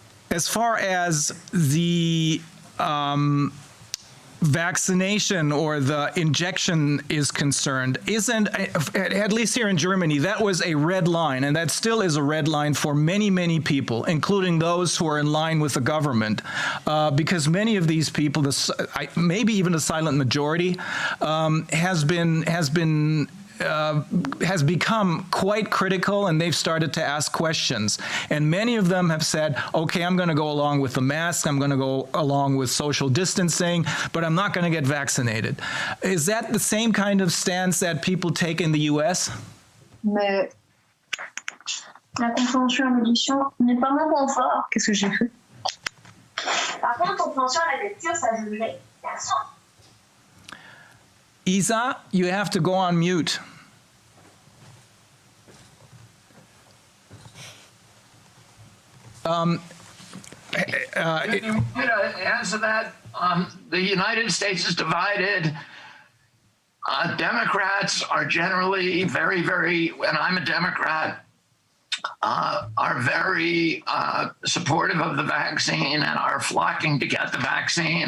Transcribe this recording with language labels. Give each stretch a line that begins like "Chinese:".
English: As far as the vaccination or the injection is concerned, at least here in Germany, that was a red line, and that still is a red line for many, many people, including those who are in line with the government, because many of these people, maybe even a silent majority, has become quite critical, and they've started to ask questions. And many of them have said, okay, I'm going to go along with the mask, I'm going to go along with social distancing, but I'm not going to get vaccinated. Is that the same kind of stance that people take in the US?
French: Mais la compréhension à l'audition n'est pas mon point fort. Qu'est-ce que j'ai fait? Par contre, compréhension à la lecture, ça je l'ai.
English: Isa, you have to go on mute. Answer that. The United States is divided. Democrats are generally very, very, and I'm a Democrat, are very supportive of the vaccine and are flocking to get the vaccine.